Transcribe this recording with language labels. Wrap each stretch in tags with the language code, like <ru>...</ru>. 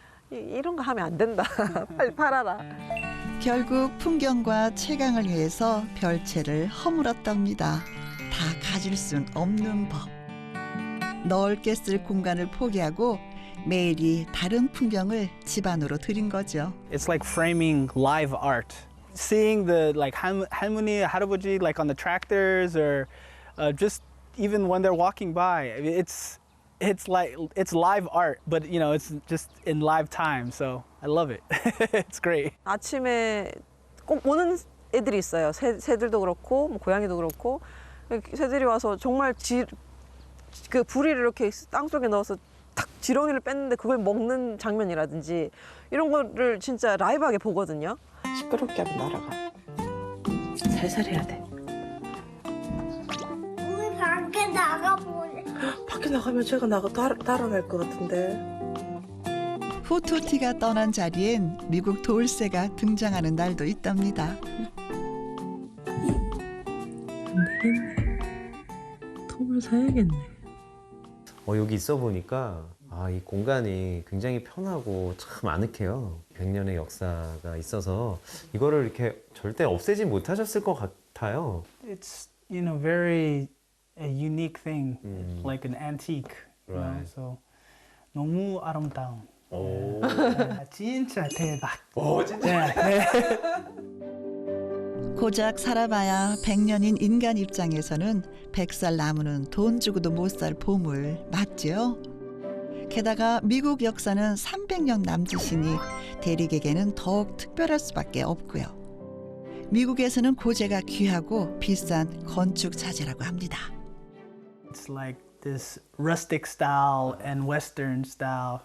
<ko>이런 거 하면 안 된다. 빨리 팔아라. 결국 풍경과 채광을 위해서 별채를 허물었답니다. 다 가질 순 없는 법. 넓게 쓸 공간을 포기하고 매일이 다른 풍경을 집안으로 들인 거죠.</ko> <en>It's like framing live art. Seeing the like</en> <ko>할머니, 할아버지</ko> <en>like on the tractors or just even when they're walking by, I mean, it's like it's live art, but you know, it's just in live time. So I love it. It's great.</en> <ko>아침에 꼭 오는 애들이 있어요. 새들도 그렇고 뭐 고양이도 그렇고 새들이 와서 정말 그 부리를 이렇게 땅속에 넣어서 탁 지렁이를 뺐는데 그걸 먹는 장면이라든지 이런 거를 진짜 라이브하게 보거든요. 시끄럽게 하면 날아가. 살살 해야 돼. 우리 밖에 나가보래. 밖에 나가면 제가 따라갈 것 같은데. 후투티가 떠난 자리엔 미국 돌쇠가 등장하는 날도 있답니다. 톰을 사야겠네. 여기 있어 보니까 이 공간이 굉장히 편하고 참 아늑해요. 100년의 역사가 있어서 이거를 이렇게 절대 없애지 못하셨을 것 같아요.</ko> <en>It's very a unique thing, like an antique. You know? Right.</en> <ko>So 너무 아름다운. 오. 진짜 대박. 진짜. 네. 고작 살아봐야 100년인 인간 입장에서는 100살 나무는 돈 주고도 못 살 보물 맞죠? 게다가 미국 역사는 300년 남짓이니 대리객에는 더욱 특별할 수밖에 없고요. 미국에서는 고재가 귀하고 비싼 건축 자재라고 합니다.</ko> <en>It's like this rustic style and Western style</en>